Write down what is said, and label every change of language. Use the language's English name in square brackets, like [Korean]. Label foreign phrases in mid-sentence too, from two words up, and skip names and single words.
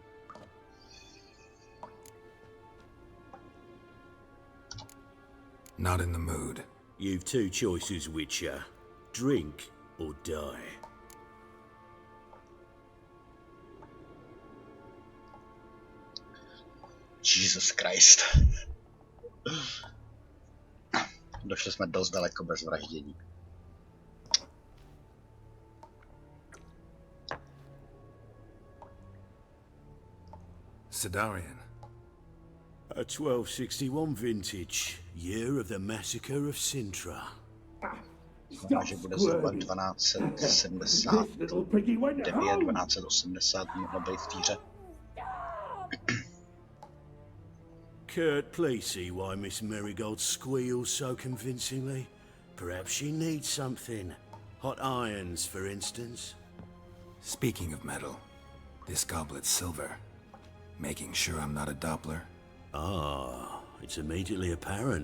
[English] Not in the mood. You've two choices, Witcher. Drink or die. Jesus Christ. [Czech] Došli jsme dost daleko bez vraždění. [English] Sidarian. A 1261 vintage, year of the massacre of Sintra. [Czech] Znamená, že bude zhruba 1270. 1280 mohlo být v týře. [English] Kurt, please see why Miss Marigold squeals so convincingly. Perhaps she needs something. Hot irons, for instance. Speaking of metal, this goblet's silver. Making sure I'm not a Doppler? Ah, it's immediately apparent.